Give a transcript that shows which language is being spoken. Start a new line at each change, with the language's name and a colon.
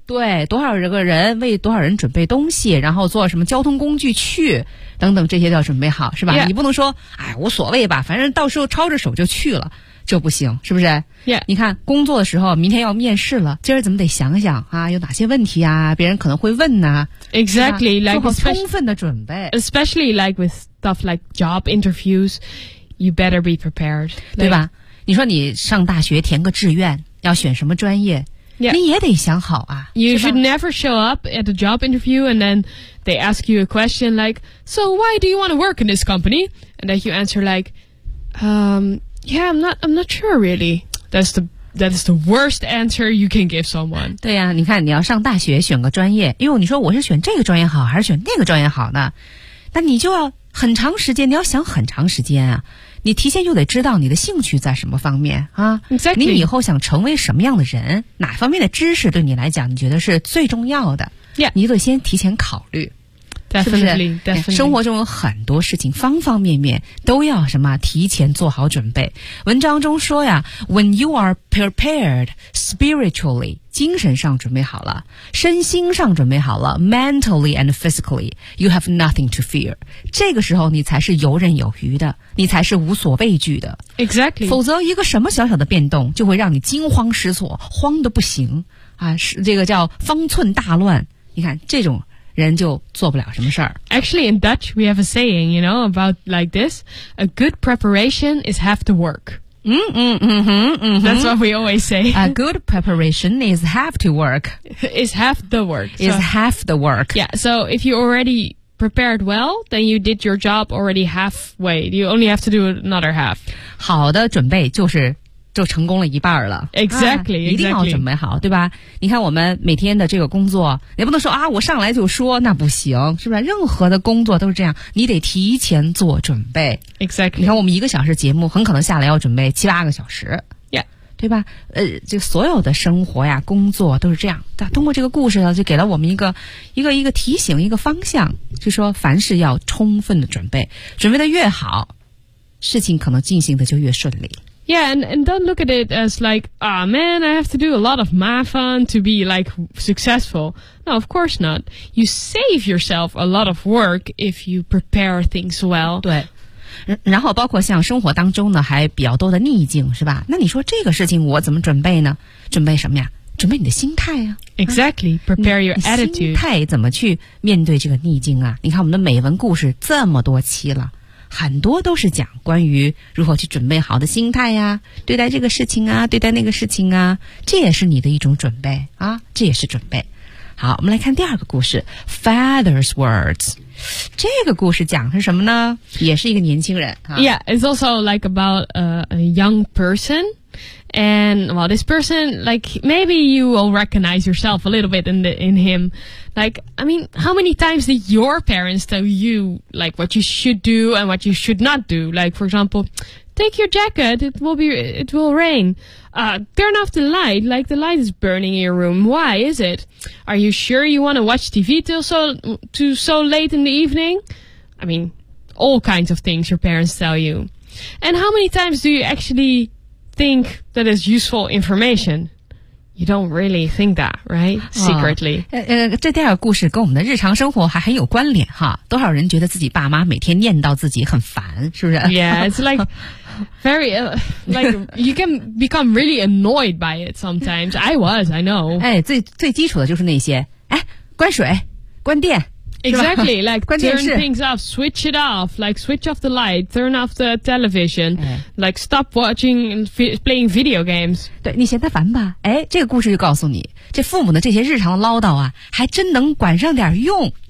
Chinese: 对，多少个人为多少人准备东西，然后坐什么交通工具去，等等，这些都要准备好，是吧？
English: Yeah.
Chinese: 你不能说，哎，无所谓吧，反正到时候抄着手就去了。这不行，是不是？
English: Yeah.
Chinese: 你看工作的时候，明天要面试了，今儿怎么得想想啊，有哪些问题啊，别人可能会问呢、啊、
English: ？Exactly, like
Chinese: 做好充分的准备。
English: Especially like with stuff like job interviews, you better be prepared,
Chinese: like, 对吧？你说你上大学填个志愿，要选什么专业？
English: Yeah.
Chinese: 你也得想好啊。
English: You should never show up at a job interview and then they ask you a question like, "So why do you want to work in this company?" And then you answer like, Yeah, I'm not sure really. That's the worst answer you can give someone.
Chinese: 对呀、啊，你看你要上大学选个专业，哟，你说我是选这个专业好还是选那个专业好呢？那你就要很长时间，你要想很长时间啊。你提前就得知道你的兴趣在什么方面啊。
English: Exactly.
Chinese: 你以后想成为什么样的人？哪方面的知识对你来讲你觉得是最重要的？
English: Yeah.
Chinese: 你得先提前考虑。
English: Definitely.
Chinese: 生活中有很多事情方方面面都要什么提前做好准备。文章中说呀
English: ,when you are prepared spiritually,
Chinese: 精神上准备好了身心上准备好了
English: ,mentally and physically, you have nothing to fear.
Chinese: 这个时候你才是游刃有余的你才是无所畏惧的。
English: Exactly.
Chinese: 否则一个什么小小的变动就会让你惊慌失措慌得不行啊这个叫方寸大乱。你看这种人就做不了什么事儿。
English: Actually, in Dutch, we have a saying, you know, about like this. A good preparation is half the work. That's what we always say. A good preparation is half the work. Is half the work. Is half the work. Yeah, so if you already... prepared well, then you did your job already halfway. You only have to do another half.
Chinese: 好的准备就是就成功了一半了。
English: Exactly, exactly.
Chinese: 一定要准备好，对吧？你看我们每天的这个工作，也不能说啊，我上来就说，那不行，是不是？任何的工作都是这样，你得提前做准备。 Exactly. 你看我们一个小时节目，很可能下来要准备七八个小时。对吧？就所有的生活呀，工作都是这样。但通过这个故事呢，就给了我们一个提醒，一个方向，就说凡事要充分的准备，准备的越好，事情可能进行的就越顺利。
English: Yeah, and don't look at it as like, ah, man, I have to do a lot of mafan to be like successful. No, of course not. You save yourself a lot of work if you prepare things well.
Chinese: 对。然后包括像生活当中呢还比较多的逆境是吧那你说这个事情我怎么准备呢准备什么呀准备你的心态啊
English: Exactly, prepare your attitude
Chinese: 心态怎么去面对这个逆境啊你看我们的美文故事这么多期了很多都是讲关于如何去准备好的心态呀、啊、对待这个事情啊对待那个事情啊这也是你的一种准备啊这也是准备好我们来看第二个故事 Father's Words这个故事讲是什么呢也是一个年轻人、啊、
English: Yeah, it's also like about a young person And well, this person Like maybe you will recognize yourself A little bit in him Like, I mean, how many times did your parents Tell you like what you should do And what you should not do Like for example, take your jacket It will rain Turn off the light, like the light is burning in your room Why is it? Are you sure you want to watch TV till so late in the evening? I mean, all kinds of things your parents tell you. And how many times do you actually think that is useful information? You don't really think that, right? Secretly.
Chinese: 这第二个故事跟我们的日常生活还很有关联哈。多少人觉得自己爸妈每天念叨自己很烦，是不是？
English: Yeah, it's like... Very, like, you can become really annoyed by it sometimes. I was, I know.
Chinese: 哎，最基础的就是那些，哎，关水，关电。
English: Exactly, like, turn things off, switch it off, like, switch off the light, turn off the television,、哎、like, stop watching, playing video games.
Chinese: 对，你嫌他烦吧？哎，这个故事就告诉你，这父母的这些日常唠叨啊，还真能管上点用。